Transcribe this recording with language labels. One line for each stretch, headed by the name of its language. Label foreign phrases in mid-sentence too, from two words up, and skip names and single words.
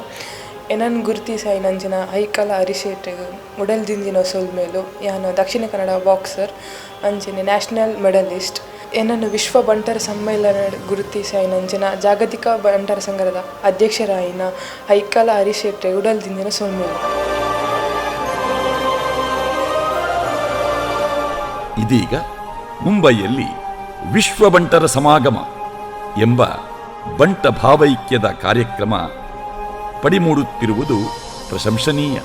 Tulu: ಏನನ್ನು ಗುರುತಿಸಾಯಿ ನಂಜಿನ ಐಕಲ ಹರಿಶೆಟ್ ಮುಡಲ್ ದಿಂಜಿನ ಸೋಲ್ ಮೇಲೂ ಯಾನು ದಕ್ಷಿಣ ಕನ್ನಡ ಬಾಕ್ಸರ್ ಅಂಚಿನ
English: national medalist.
Tulu: ಏನನ್ನು ವಿಶ್ವ ಬಂಟರ ಸಮ್ಮೇಳನ ಗುರುತಿಸಾಯಿ ನಂಜಿನ ಜಾಗತಿಕ ಬಂಟರ ಸಂಘದ ಅಧ್ಯಕ್ಷರಾಯಿನ ಐಕಲ ಹರಿಶೆಟ್ ಉಡಲ್ ದಿಂಜಿನ ಸೋಲ್ ಮೇಲೂ.
Kannada: ಇದೀಗ ಮುಂಬೈಯಲ್ಲಿ ವಿಶ್ವ ಬಂಟರ ಸಮಾಗಮ ಎಂಬ ಬಂಟ ಭಾವೈಕ್ಯದ ಕಾರ್ಯಕ್ರಮ ಪಡಿಮೂಡುತ್ತಿರುವುದು ಪ್ರಶಂಸನೀಯ.